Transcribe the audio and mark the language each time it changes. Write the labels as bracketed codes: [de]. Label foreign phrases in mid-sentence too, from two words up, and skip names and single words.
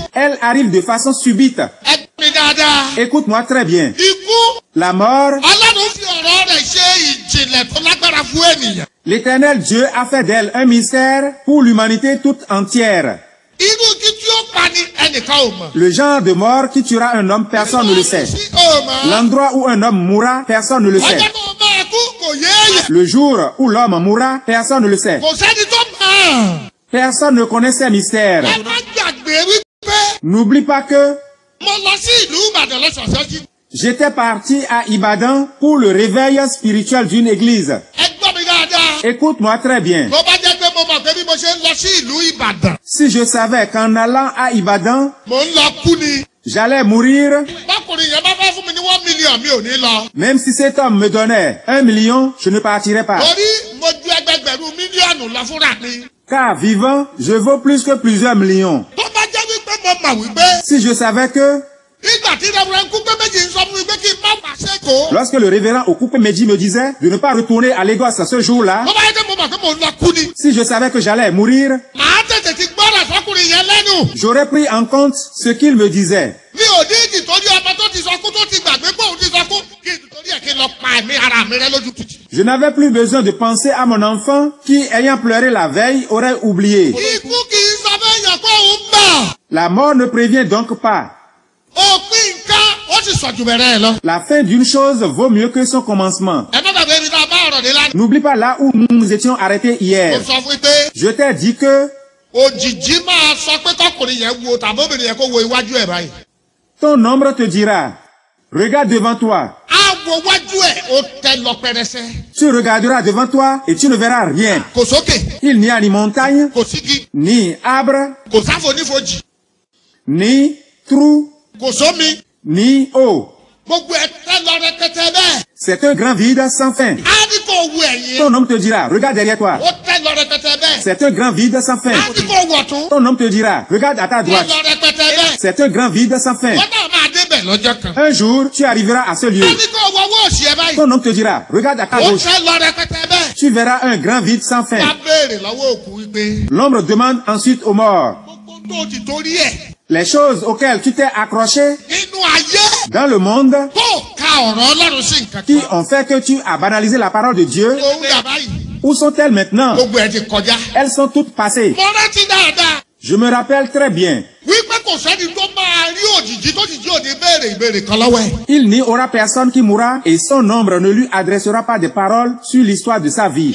[fr] Elle arrive de façon subite. [yo] Ẹ gbọ́ mi dáadáa. [fr] Écoute-moi très bien. [yo] Ikú. [fr] La mort, [yo] Ọlọ́run fi ọ̀rọ̀ rẹ̀ ṣe ìjìnlẹ̀ tó lágbára fún ènìyàn. [fr] l'Éternel Dieu a fait d'elle un mystère pour l'humanité toute entière. [yo] Irú igi tí ó pa ni ẹnìkan ò mọ̀. [fr] Le genre de mort qui tuera un homme, personne ne le sait. [yo] Sí ò mọ̀. [fr] L'endroit où un homme mourra, personne ne le sait. [yo] Ọjọ́ tó máa kú kò yéèyàn. [fr] Le jour où l'homme mourra, personne ne le sait. [yo] Kò sẹ́ni tó mọ̀. [fr] Personne ne connaît ces mystères. [yo] Ẹ má gbàgbé wípé [fr] N'oublie pas que [yo] mo lọ sí ìlú Ìbàdàn lọ́sọ̀ọ̀sẹ̀ jí. [fr] j'étais parti à Ibadan pour le réveil spirituel d'une église. [yo] Ẹ gbọ́ mi dáadáa. [fr] Écoute-moi très bien. [yo] Tó bá jẹ́ pé mo mọ̀ pé bí mo ṣe ń lọ sí ìlú Ìbàdàn, [fr] Si je savais qu'en allant à Ibadan, [yo] mò ń lọ kú ni. [fr] j'allais mourir, [yo] Bákùnrin yẹn bá fẹ́ fún mi ní 1 million mi ò ní lọ. [fr] même si cet homme me donnait 1 million, je ne partirais pas. [yo] Torí mo ju ẹgbẹgbẹ̀rún mílíọ̀nù lọ fúnra mi. [fr] Car vivant, je vaux plus que plusieurs millions. [yo] Tó bá jẹ́ wípé mo mọ̀ wípé [fr] Si je savais que, [yo] nígbà tí Reverend Kúpé méjì ń sọ fún mi pé kí n má wá sẹ́kọ̀ọ́. [fr] lorsque le révérend Okupe Meji me disait de ne pas retourner à Lagos ce jour-là, [yo] Tó bá yẹ kí mo mọ̀ pé mo ń lọ kú ni. [fr] si je savais que j'allais mourir, [yo] Màá tètè ti gbọ́dọ̀ sọ́kùnrin yẹn lẹ́nu. [fr] j'aurais pris en compte ce qu'il me disait. [yo] Mi ò ní ìdí torí ọmọ tó ti sọ kú tó ti gbàgbé pé òun ti sọ kú. Kí n torí ẹ̀ kí n lọ pa ẹ̀mí ara mi rẹ́ lójú títì. [fr] Je n'avais plus besoin de penser à mon enfant qui, ayant pleuré la veille, aurait oublié. [yo] Ikú kì í sọ fẹ́ yàn pé òun bọ̀. [fr] La mort ne prévient donc pas. [yo] òpin nǹkan ó sì sọ jù bẹ̀rẹ̀ ẹ̀ lọ. [fr] La fin d'une chose vaut mieux que son commencement. [yo] ẹ má gbàgbé ibi tá a bá ọ̀rọ̀ dé lánàá. [fr] N'oublie pas là où nous nous étions arrêtés [yo] mo [fr] hier. [yo] sọ fún yín pé [fr] Je t'ai dit que [yo] òjìjí máa sọ pé kọkùnrin yẹn wo tàbí obìnrin yẹn kó wo iwájú ẹ̀ báyìí. [fr] ton ombre te dira, regarde devant toi. [yo] á wo iwájú ẹ̀ ó tẹ lọ pẹrẹsẹ. [fr] Tu regarderas devant toi et tu ne verras rien. [yo] kò sókè [fr] Il n'y a ni montagne, [yo] kò sígi [fr] ni arbre, [yo] kò sáfonífojì [fr] ni trou, [yo] kò sómi [fr] ni eau. [yo] gbogbo ẹ̀ tẹ lọ rẹpẹtẹ bẹ́ẹ̀. [fr] C'est un grand vide sans fin. [yo] á ní kò wo ẹ̀yìn. [fr] Ton homme te dira, regarde derrière toi. [yo] ó tẹ lọ rẹpẹtẹ bẹ́ẹ̀. [fr] C'est un grand vide sans fin. [yo] á ní kò wọ̀ tún. [fr] Ton homme te dira, regarde à ta [yo] tẹ [fr] droite. [yo] lọ rẹpẹtẹ bẹ́ẹ̀. [fr] C'est un grand vide sans fin. [yo] wọ́n náà máa débẹ̀ lọ́jọ́ kan. [fr] Un jour, tu arriveras à ce lieu. [yo] á ní kò wọ owó òsì ẹ báyìí. [fr] Ton homme te dira, regarde à ta [yo] ó [fr] gauche. [yo] tẹ lọ rẹpẹtẹ bẹ́ẹ̀. [fr] Tu verras un grand vide sans fin. [yo] wá béèrè lọ́wọ́ òkú wípé. [fr] L'ombre demande ensuite aux morts. [yo] gbogbo tó ti torí ẹ̀. [fr] Les choses auxquelles tu t'es accroché [yo] nínú ayé. [fr] dans le monde [yo] tó ka ọ̀rọ̀ ọlọ́run sí nǹkan [fr] qui [yo] kan. [fr] ont fait que tu as banalisé la parole de Dieu, [yo] òun dà báyìí. [fr] où sont-elles maintenant? [yo] gbogbo ẹ̀ ti kọjá. [fr] Elles sont toutes passées. [yo] mo rántí dáadáa. [fr] Je me rappelle très bien. [yo] wípé kò sẹ́ni tó máa rí òjìjí tó ti jí òde béèrè ìbéèrè kan lọ́wọ́ ẹ̀. [fr] Il n'y aura personne qui mourra et son ombre ne lui adressera pas des paroles sur l'histoire de sa vie.